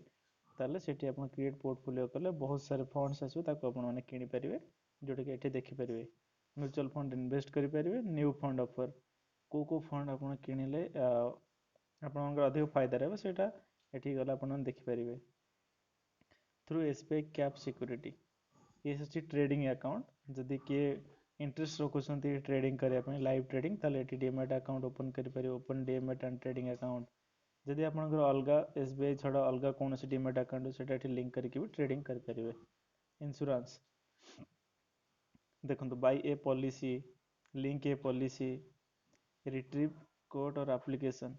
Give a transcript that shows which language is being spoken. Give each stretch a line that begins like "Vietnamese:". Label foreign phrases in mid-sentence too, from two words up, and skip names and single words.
Odia: ତାହେଲେ ସେଠି ଆପଣ
English: create portfolio
Odia: କଲେ ବହୁତ ସାରା ଫଣ୍ଡସ୍ ଆସିବ, ତାକୁ ଆପଣମାନେ କିଣିପାରିବେ। ଯେଉଁଟାକି ଏଠି ଦେଖିପାରିବେ
English: mutual fund invest
Odia: କରିପାରିବେ।
English: new fund offer
Odia: କେଉଁ କେଉଁ ଫଣ୍ଡ ଆପଣ କିଣିଲେ ଆପଣଙ୍କର ଅଧିକ ଫାଇଦା ରହିବ ସେଇଟା ଏଠିକି ଗଲେ ଆପଣମାନେ ଦେଖିପାରିବେ।
English: through SBI Cap Security
Odia: ये ହେଉଛି ଟ୍ରେଡିଂ ଆକାଉଣ୍ଟ। ଯଦି କିଏ ଇଣ୍ଟରେଷ୍ଟ ରଖୁଛନ୍ତି ଟ୍ରେଡିଂ କରିବା ପାଇଁ
English: live trading
Odia: ତାହେଲେ ଏଠି
English: demat account open
Odia: କରିପାରିବେ।
English: open demat and trading account.
Odia: ଯଦି ଆପଣଙ୍କର ଅଲଗା ଏସବିଆଇ ଛଡ଼ା ଅଲଗା କୌଣସି
English: demat account
Odia: ସେଇଟା ଏଠି ଲିଙ୍କ କରିକି ବି ଟ୍ରେଡିଂ କରିପାରିବେ।
English: ଇନ୍ସୁରାନ୍ସ ଦେଖନ୍ତୁ buy a policy, link a policy, retrieve quote or application.